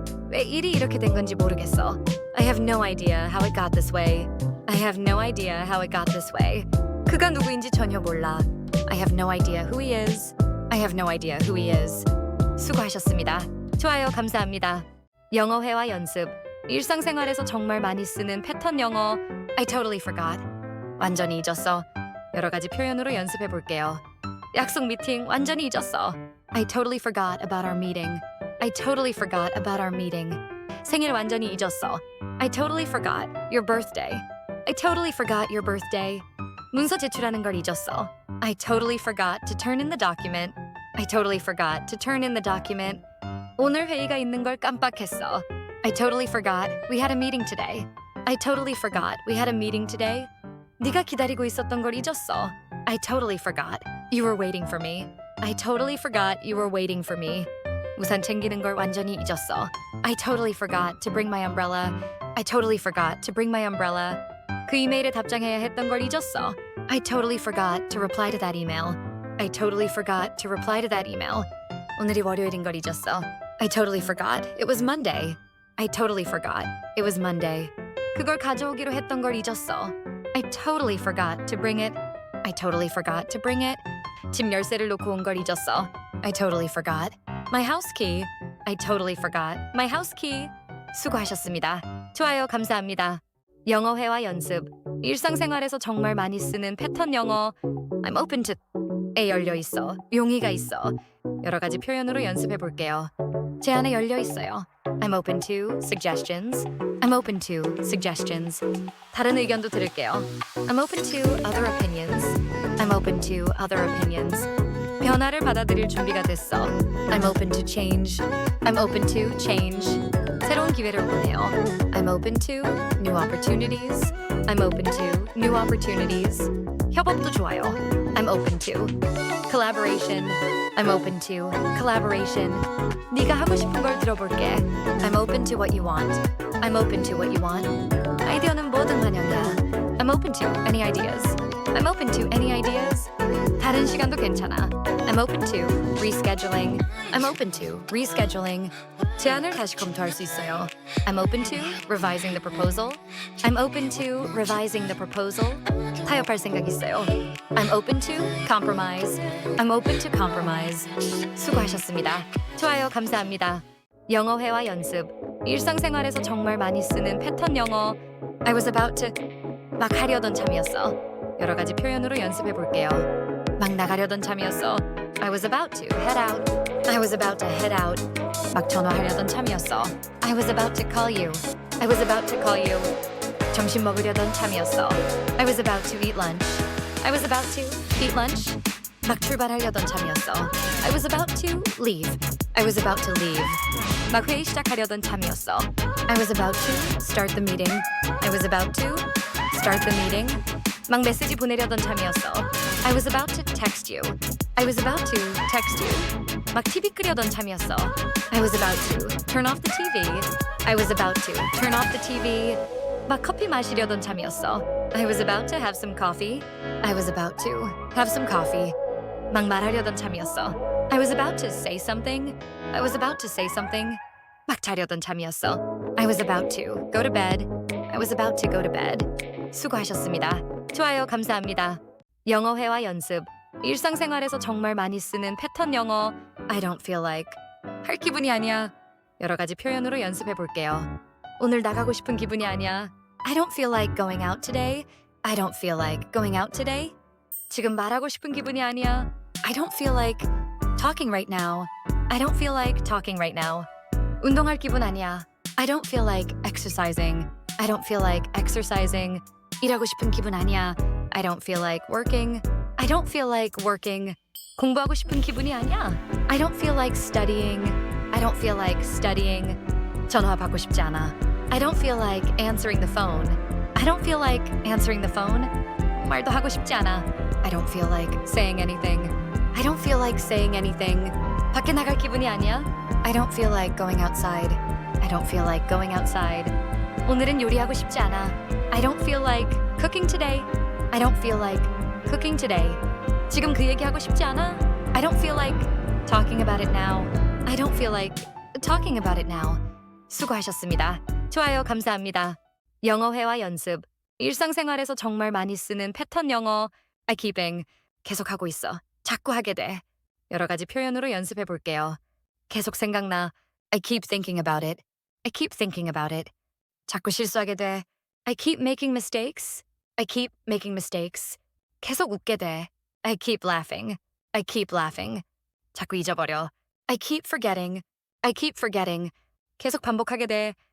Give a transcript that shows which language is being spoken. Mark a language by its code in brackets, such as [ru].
[ko] 왜 일이 이렇게 된 건지 모르겠어. [en] I have no idea how it got this way. I have no idea how it got this way. [ko] 그가 누구인지 전혀 몰라. [en] I have no idea who he is. I have no idea who he is. [ko] 수고하셨습니다. 좋아요, 감사합니다. 영어 회화 연습. 일상생활에서 정말 많이 쓰는 패턴 영어. [en] I totally forgot. [ko] 완전히 잊었어. 여러 가지 표현으로 연습해 볼게요. 약속 미팅 완전히 잊었어. [en] I totally forgot about our meeting. I totally forgot about our meeting. [ko] 생일 완전히 잊었어. [en] I totally forgot your birthday. I totally forgot your birthday. [ko] 문서 제출하는 걸 잊었어. [en] I totally forgot to turn in the document. I totally forgot to turn in the document. [ko] 오늘 회의가 있는 걸 깜빡했어. [en] I totally forgot we had a meeting today. I totally forgot we had a meeting today. [ko] 네가 기다리고 있었던 걸 잊었어. [en] I totally forgot you were waiting for me. I totally forgot you were waiting for me. [ko] 우산 챙기는 걸 완전히 잊었어. [en] I totally forgot to bring my umbrella. I totally forgot to bring my umbrella. [ko] 그 이메일에 답장해야 했던 걸 잊었어. [en] I totally forgot to reply to that email. I totally forgot to reply to that email. [ko] 오늘이 월요일인 걸 잊었어. [en] I totally forgot it was Monday. I totally forgot it was Monday. [ko] 그걸 가져오기로 했던 걸 잊었어. [en] I totally forgot to bring it. I totally forgot to bring it. [ko] 집 열쇠를 놓고 온 걸 잊었어. [en] I totally forgot my house key. I totally forgot my house key. [ko] 수고하셨습니다. 좋아요, 감사합니다. 영어 회화 연습. 일상생활에서 정말 많이 쓰는 패턴 영어. [en] I'm open to에 [ko] 열려 있어. 용의가 있어. 여러 가지 표현으로 연습해 볼게요. 제 안에 열려 있어요. [en] I'm open to suggestions. I'm open to suggestions. [ko] 다른 의견도 들을게요. [en] I'm open to other opinions. I'm open to other opinions. [ko] 변화를 받아들일 준비가 됐어. [en] I'm open to change. I'm open to change. [ko] 새로운 기회를 원해요. [en] I'm open to new opportunities. I'm open to new opportunities. [ko] 협업도 좋아요. [en] I'm open to collaboration. I'm open to collaboration. [ko] 네가 하고 싶은 걸 들어볼게. [en] I'm open to what you want. I'm open to what you want. [ko] 아이디어는 뭐든 환영이야. [en] I'm open to any ideas. I'm open to any ideas. [ko] 다른 시간도 괜찮아. [en] I'm open to rescheduling. I'm open to rescheduling. [ko] 제안을 다시 검토할 수 있어요. [en] I'm open to revising the proposal. I'm open to revising the proposal. [ko] 타협할 생각 있어요. [en] I'm open to compromise. I'm open to compromise. [ko] 수고하셨습니다. 좋아요, 감사합니다. 영어 회화 연습. 일상생활에서 정말 많이 쓰는 패턴 영어. [en] I was about to [ko] 막 하려던 참이었어. 여러 가지 표현으로 연습해 볼게요. 막 나가려던 참이었어. [en] I was about to head out. I was about to head out. [ko] 막 전화하려던 참이었어. [en] I was about to call you. I was about to call you. [ko] 점심 먹으려던 참이었어. [en] I was about to eat lunch. I was about to eat lunch. [ko] 막 출발하려던 참이었어. [en] I was about to leave. I was about to leave. [ko] 막 회의 시작하려던 참이었어. [en] I was about to start the meeting. I was about to start the meeting. [ko] 막 메시지 보내려던 참이었어. [en] I was about to text you. I was about to text you. [ko] 막 TV 끄려던 참이었어. [en] I was about to turn off the TV. I was about to turn off the TV. [ko] 막 커피 마시려던 참이었어. [en] I was about to have some coffee. I was about to have some coffee. [ko] 막 말하려던 참이었어. [en] I was about to say something. I was about to say something. [ko] 막 자려던 참이었어. [en] I was about to go to bed. I was about to go to bed. [ko] 수고하셨습니다. 좋아요, 감사합니다. 영어 회화 연습. 일상생활에서 정말 많이 쓰는 패턴 영어. [en] I don't feel like. [ko] 할 기분이 아니야. 여러 가지 표현으로 연습해 볼게요. 오늘 나가고 싶은 기분이 아니야. [en] I don't feel like going out today. I don't feel like going out today. [ko] 지금 말하고 싶은 기분이 아니야. [en] I don't feel like talking right now. I don't feel like talking right now. [ko] 운동할 기분 아니야. [en] I don't feel like exercising. I don't feel like exercising. [ko] 일하고 싶은 기분 아니야. [en] I don't feel like working. I don't feel like working. [ko] 공부하고 싶은 기분이 아니야. [en] I don't feel like studying. I don't feel like studying. [ko] 전화 받고 싶지 않아. [en] I don't feel like answering the phone. I don't feel like answering the phone. [ko] 말도 하고 싶지 않아. [en] I don't feel like saying anything. I don't feel like saying anything. [ko] 밖에 나갈 기분이 아니야? [en] I don't feel like going outside. I don't feel like going outside. [ko] 오늘은 요리하고 싶지 않아. [en] I don't feel like cooking today. I don't feel like cooking today. [ko] 지금 그 얘기하고 싶지 않아? [en] I don't feel like talking about it now. I don't feel like talking about it now. [ko] 수고하셨습니다. 좋아요, 감사합니다. 영어 회화 연습. 일상생활에서 정말 많이 쓰는 패턴 영어 [en] I keeping [ko] 계속하고 있어. 자꾸 하게 돼. 여러 가지 표현으로 연습해 볼게요. 계속 생각나. [en] I keep thinking about it. I keep thinking about it. [ko] 자꾸 실수하게 돼. [en] I keep making mistakes. I keep making mistakes. [ko] 계속 웃게 돼. [en] I keep laughing. I keep laughing. [ko] 자꾸 잊어버려. [en] I keep forgetting. I keep forgetting. [ko] 계속 반복하게 돼.